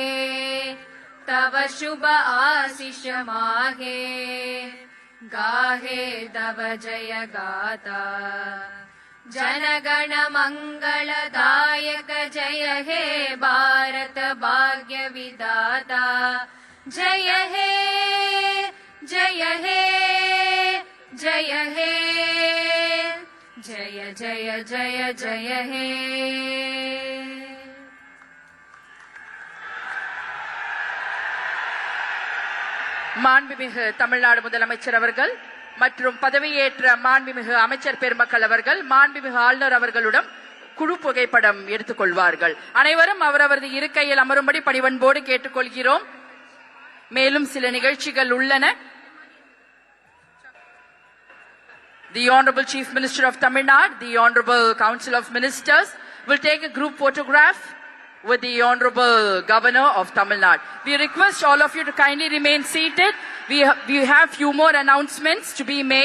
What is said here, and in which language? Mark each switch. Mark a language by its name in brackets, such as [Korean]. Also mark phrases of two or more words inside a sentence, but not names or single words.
[Bangla] তব শুভ আশিস মাগে গাহে তব জয় গাথা জনগণ মঙ্গল দায়ক জয় হে ভারত ভাগ্য বিধাতা জয় হে জয় হে জয় হে জয় জয় জয় জয় হে [Tamil] மாண்புமிகு தமிழ்நாடு முதலமைச்சர் அவர்கள் மற்றும் பதவியேற்ற மாண்புமிகு அமைச்சர் பெருமக்கள் அவர்கள் மாண்புமிகு ஆளுநர் அவர்களுடன் குழு புகைப்படம் எடுத்துக் கொள்வார்கள். அனைவரும் அவரவரது இருக்கையில் அமரும்படி பணிவன்போடு கேட்டுக்கொள்கிறோம். மேலும் சில நிகழ்ச்சிகள் உள்ளன. [English] The Honorable Chief Minister of Tamil Nadu, the Honorable Council of Ministers will take a group photograph with the Honorable Governor of Tamil Nadu. We request all of you to kindly remain seated. We have few more announcements to be made.